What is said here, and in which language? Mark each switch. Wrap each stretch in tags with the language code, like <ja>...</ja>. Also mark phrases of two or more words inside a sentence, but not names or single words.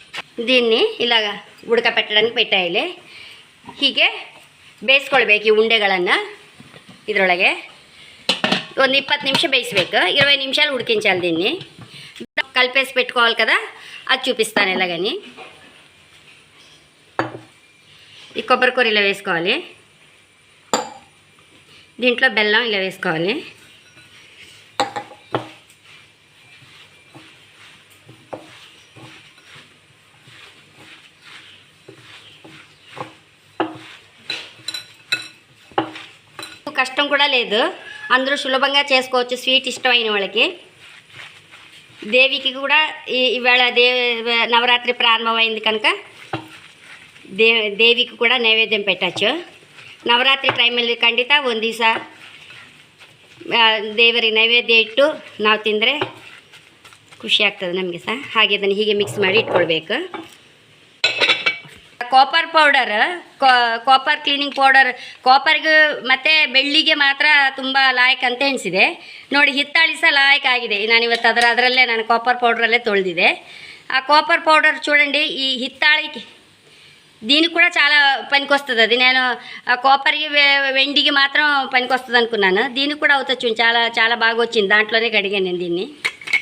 <te>దీన్ని ఇలాగ ఉడకపెట్టడానికి పెట్టాలి.</te> <kn>ಹೀಗೆ ಬೇಯಿಸ್ಕೊಳ್ಬೇಕು ಈ ಉಂಡೆಗಳನ್ನು. ಇದರೊಳಗೆ ಒಂದು 20 నిమిషం ಬೇಯಿಸ್ಬೇಕು.</kn> <te>20 నిమిషాలు ఉడికించాలి. దీన్ని కలిపేసి పెట్టుకోవాలి కదా, అది చూపిస్తాను ఎలాగని. ఈ కొబ్బరి కూర ఇలా వేసుకోవాలి. దీంట్లో బెల్లం ఇలా వేసుకోవాలి. కష్టం కూడా లేదు, అందరూ సులభంగా చేసుకోవచ్చు స్వీట్ ఇష్టమైన వాళ్ళకి. దేవికి కూడా ఈవేళ నవరాత్రి ప్రారంభమైంది కనుక</te> <kn>ದೇವಿಗೆ ಕೂಡ ನೈವೇದ್ಯ</kn> <te>పెట్టచ్చు.</te> <kn>ನವರಾತ್ರಿ ಟೈಮಲ್ಲಿ ಖಂಡಿತ ಒಂದು ದಿವಸ ದೇವರಿಗೆ ನೈವೇದ್ಯ ಇಟ್ಟು ನಾವು ತಿಂದರೆ ಖುಷಿ ಆಗ್ತದೆ ನಮಗೆ ಸಹ. ಹಾಗೆ ಅದನ್ನು ಹೀಗೆ ಮಿಕ್ಸ್ ಮಾಡಿ ಇಟ್ಕೊಳ್ಬೇಕು.</kn> <en>copper powder, copper cleaning powder</en> <kn>ಕಾಪರ್ಗೆ ಮತ್ತು ಬೆಳ್ಳಿಗೆ ಮಾತ್ರ ತುಂಬ ಲಾಯಕ್ ಅಂತ ಎಣಿಸಿದೆ. ನೋಡಿ ಹಿತ್ತಾಳಿ ಸಹ ಲಾಯಕ್ ಆಗಿದೆ. ನಾನಿವತ್ತು ಅದರಲ್ಲೇ ನಾನು ಕಾಪರ್ పౌడరಲ್ಲೇ ತೊಳೆದಿದೆ.</kn> <te>ఆ</te> <en>copper powder</en> <te>చూడండి, ఈ హిత్తాళి దీనికి కూడా చాలా పనికొస్తుంది. అది నేను కాపర్కి వెండికి మాత్రం పనికొస్తుంది అనుకున్నాను. దీనికి కూడా అవుతుంది. చాలా చాలా బాగా వచ్చింది. దాంట్లోనే కడిగాను నేను దీన్ని.</te>